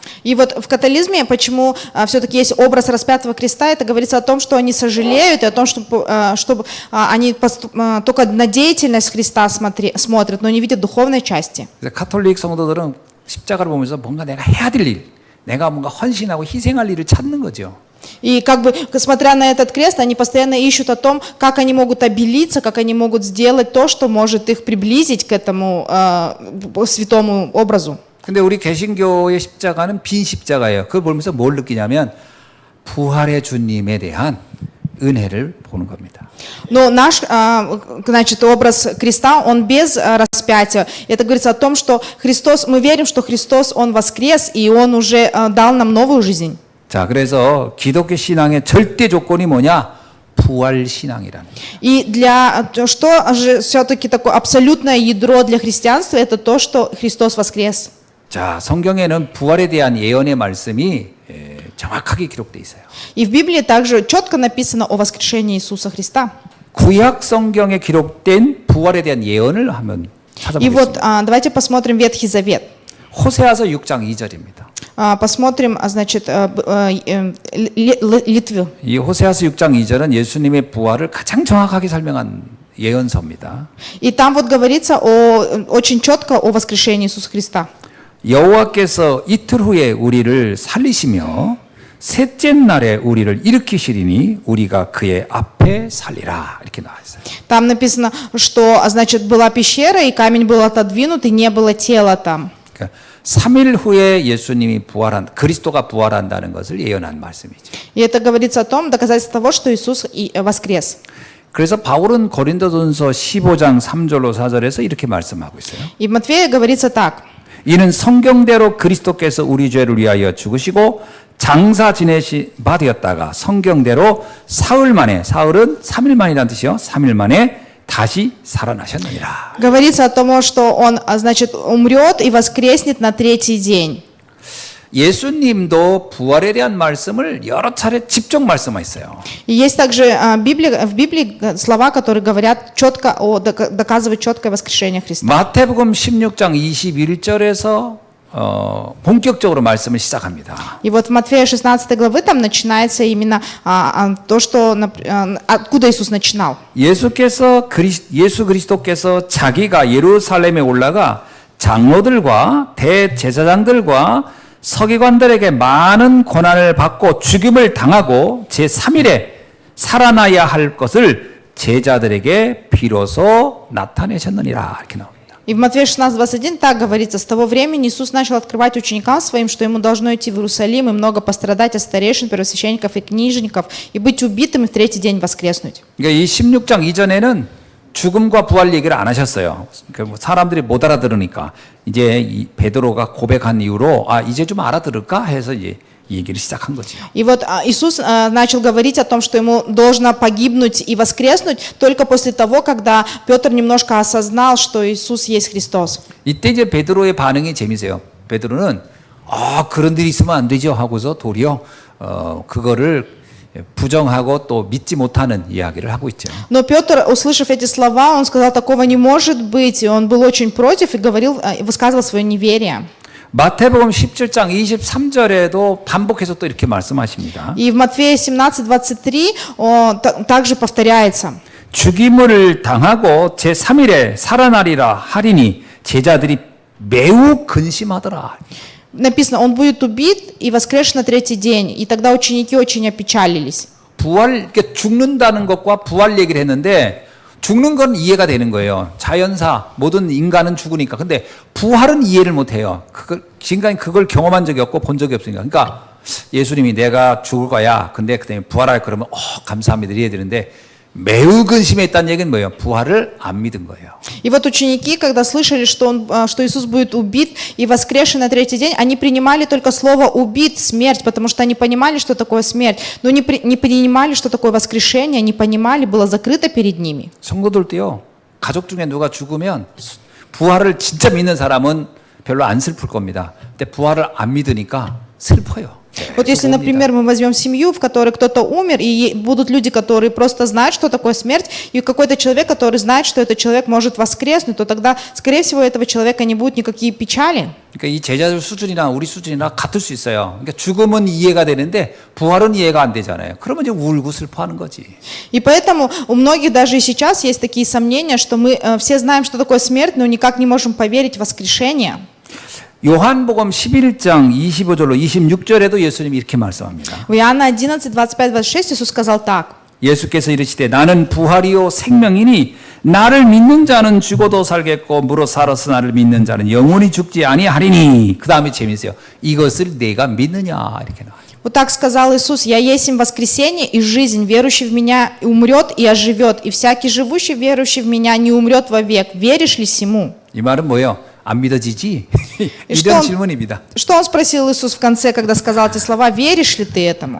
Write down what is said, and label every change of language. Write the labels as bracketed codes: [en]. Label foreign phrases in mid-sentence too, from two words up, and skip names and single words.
[ru] И вот в католизме, почему все-таки есть образ распятого креста, это говорится о том, что они сожалеют, и о том, чтобы они только на деятельность Христа смотрят, но не видят духовной части. [ko] 그래서 카톨릭 성도들은 십자가를 보면서 뭔가 내가 해야 될 일, 내가 뭔가 헌신하고 희생할 일을 찾는 거죠. [ru] И как бы, смотря на этот крест, они постоянно ищут о том, как они могут обелиться, как они могут сделать то, что может их приблизить к этому святому образу. [ko] 근데 우리 개신교의 십자가는 빈 십자가예요. 그걸 보면서 뭘 느끼냐면 부활의 주님에 대한 은혜를 보는 겁니다. [ru] Но наш, значит, образ креста, он без распятия. Это говорится о том, что Христос, мы верим, что Христос, Он воскрес, и Он уже дал нам новую жизнь. [ko] 자, 그래서 기독교 신앙의 절대 조건이 뭐냐? 부활 신앙이라는 거예요. [ru] И что же все-таки такое абсолютное ядро для христианства, это то, что Христос воскрес. [ko] 자, 성경에는 부활에 대한 예언의 말씀이 정확하게 기록되어 있어요. [ru] И в Библии также четко написано о воскрешении Иисуса Христа. [ko] 구약 성경에 기록된 부활에 대한 예언을 한번 [ru] И вот [ko] 찾아보겠습니다. [ru] давайте посмотрим Ветхий Завет. [ko] 호세아서 6장 2절입니다. [ru] Посмотрим, значит, Литву. [ko] 이 호세아서 6장 2절은 예수님의 부활을 가장 정확하게 설명한 예언서입니다. [ru] И там вот говорится очень четко о воскрешении Иисуса Христа. [ko] 여호와께서 이틀 후에 우리를 살리시며 셋째 날에 우리를 일으키시리니 우리가 그의 앞에 살리라. 이렇게 나와 있어요. [ru] Там написано, что, значит, была пещера, и камень был отодвинут, и не было тела там. [ko] 그러니까 3일 후에 예수님이 그리스도가 부활한다는 것을 예언한 말씀이죠. [ru] И это говорится о том, доказательство того, что Иисус воскрес. [ko] 그래서 바울은 고린도전서 15장 3절로 4절에서 이렇게 말씀하고 있어요. [ru] И в Матфея говорится так. [ko] 이는 성경대로 그리스도께서 우리 죄를 위하여 죽으시고 장사 지내시 받으셨다가 성경대로 사흘 만에, 사흘은 3일 만이라는 뜻이요. 3일 만에 다시 살아나셨느니라. [ru] Говорится о том, что Он, значит, умрет и воскреснет на третий день. [ko] 예수님도 부활에 대한 말씀을 여러 차례 직접 말씀하셨어요. [ru] И есть также в Библии слова, которые говорят четко, доказывают четкое воскрешение Христа. [ko] 마태복음 16장 21절에서 본격적으로 말씀을 시작합니다. [ru] И вот в Матфея 16 главы там начинается именно то, что, откуда Иисус начинал. [ko] 예수 그리스도께서 자기가 예루살렘에 올라가 장로들과 대제사장들과 서기관들에게 많은 고난을 받고 죽임을 당하고 제3일에 살아나야 할 것을 제자들에게 비로소 나타내셨느니라. 이렇게 나옵니다. [ru] И в Матфея 16:21 так говорится: «С того времени Иисус начал открывать ученикам своим, что ему должно идти в Иерусалим и много пострадать от старейшин, первосвященников и книжников, и быть убитым, и в третий день воскреснуть». [ko] 그러니까 이 16장 이전에는 죽음과 부활 얘기를 안 하셨어요. 그러니까 사람들이 못 알아들으니까 이제 이 베드로가 고백한 이후로 아 이제 좀 알아들을까 해서 이제 이 얘기를 시작한 거죠. [ru] И вот Иисус начал говорить о том, что ему должно погибнуть и воскреснуть только после того, когда Петр немножко осознал, что Иисус есть Христос. [ko] 이때 이제 베드로의 반응이 재미세요. 베드로는 아 그런 일이 있으면 안 되죠 하고서 도리어 그거를 부정하고 또 믿지 못하는 이야기를 하고 있죠. [ru] Но Петр, услышав эти слова, он сказал: такого не может быть, и он был очень против и говорил, высказывал свое неверие. [ko] 마태복음 17장 23절에도 반복해서 또 이렇게 말씀하십니다. [ru] И в Матфея 17:23 также повторяется. [ko] 죽임을 당하고 제3일에 살아나리라 하리니 제자들이 매우 근심하더라. [ru] Написано: он будет убит и воскресший на третий день. И тогда ученики очень опечалились. [ko] 부활, 이렇게 죽는다는 것과 부활 얘기를 했는데 죽는 건 이해가 되는 거예요. 자연사 모든 인간은 죽으니까. 근데 부활은 이해를 못 해요. 지금까지 그걸 경험한 적이 없고 본 적이 없으니까. 그러니까 예수님이 내가 죽을 거야. 근데 그다음에 부활할 그러면 감사합니다 이래야 되는데 매우 근심했다는 얘기는 뭐예요? 부활을 안 믿은 거예요. [ru] И вот ученики, когда слышали, что Иисус будет убит и воскресший на третий день, они принимали только слово «убит», «смерть», потому что они понимали, что такое смерть, но не принимали, что такое воскрешение, не понимали, было закрыто перед ними. [ko] 성도들도요. 가족 중에 누가 죽으면 부활을 진짜 믿는 사람은 별로 안 슬플 겁니다. 근데 부활을 안 믿으니까 슬퍼요. [ru] Вот если, например, мы возьмем семью, в которой кто-то умер, и будут люди, которые просто знают, что такое смерть, и какой-то человек, который знает, что этот человек может воскреснуть, то тогда, скорее всего, у этого человека не будет никакие печали. [ko] 그러니까 이 제자들 수준이나 우리 수준이나 같을 수 있어요. 그러니까 죽음은 이해가 되는데 부활은 이해가 안 되잖아요. 그러면 이제 울고 슬퍼하는 거지. [ru] И поэтому у многих даже и сейчас есть такие сомнения, что мы все знаем, что такое смерть, но никак не можем поверить в воскрешение. [ko] 요한복음 11장 25절로 26절에도 예수님이 이렇게 말씀합니다. [ru] В Иоанна 11, 25-26 Иисус сказал так. [ko] 예수께서 이르시되 나는 부활이요 생명이니 나를 믿는 자는 죽어도 살겠고 무릇 살아서 나를 믿는 자는 영원히 죽지 아니하리니. 그 다음에 재미있어요. 이것을 내가 믿느냐 이렇게 나와요. [ru] Вот так сказал Иисус: «Я есть им воскресение и жизнь, верующий в Меня умрет и оживет, и всякий живущий, верующий в Меня, не умрет вовек. Веришь ли сему?» [ko] 이 말은 뭐예요? 안 믿어지지? [ru] что [ko] 이런 [ru] он- [ko] 질문입니다. [ru] Что он спросил Иисус в конце, когда сказал эти слова? «Веришь ли ты этому?»